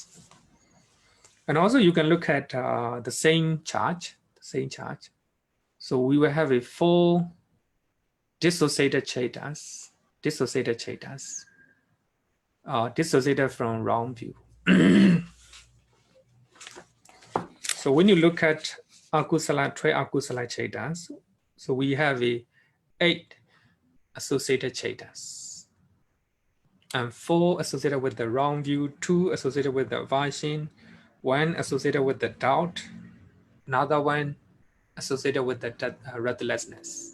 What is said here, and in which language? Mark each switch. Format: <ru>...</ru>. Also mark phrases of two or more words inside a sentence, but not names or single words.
<en>And also you can look at the same chart. So we will have 4 dissociated chetas. Dissociated from wrong view. So when you look at akusala, tre akusala chetas, so we have 8 associated chetas, and 4 associated with the wrong view, 2 associated with the aversion, 1 associated with the doubt, another one associated with the restlessness.</en>